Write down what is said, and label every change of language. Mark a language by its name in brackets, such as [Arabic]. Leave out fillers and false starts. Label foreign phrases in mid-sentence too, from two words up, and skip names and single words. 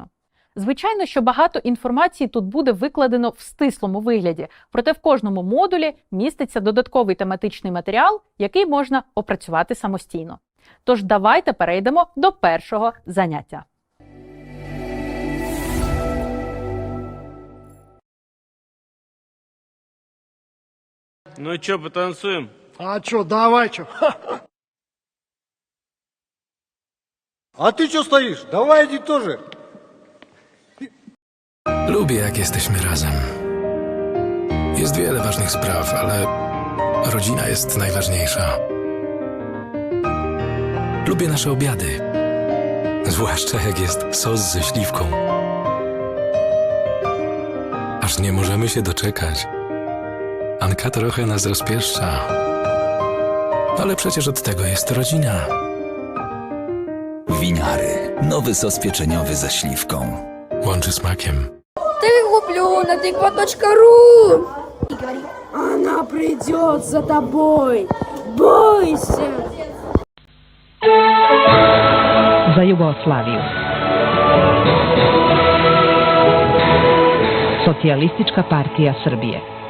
[Ukrainian] Звичайно, що багато інформації тут буде викладено в стислому вигляді, проте в кожному модулі міститься додатковий тематичний матеріал, який можна опрацювати самостійно. Тож давайте перейдемо до першого заняття. [Russian] Ну и чё, потанцуем? А чё, давай чё. А ty чё стоишь? Давай иди тоже. [Polish] Lubię, jak jesteśmy razem. Jest wiele ważnych spraw, ale rodzina jest najważniejsza. Lubię nasze obiady. Zwłaszcza jak jest sos ze śliwką. Aż nie możemy się doczekać. Anka trochę nas rozpieszcza. Ale przecież od tego jest rodzina. Winiary. Nowy sos pieczeniowy ze śliwką. Łączy smakiem. [Russian] Ты куплю.ру. Она придет за тобой. Бойся. [Serbian] За Jugoslaviju. Socijalistička partija Srbije.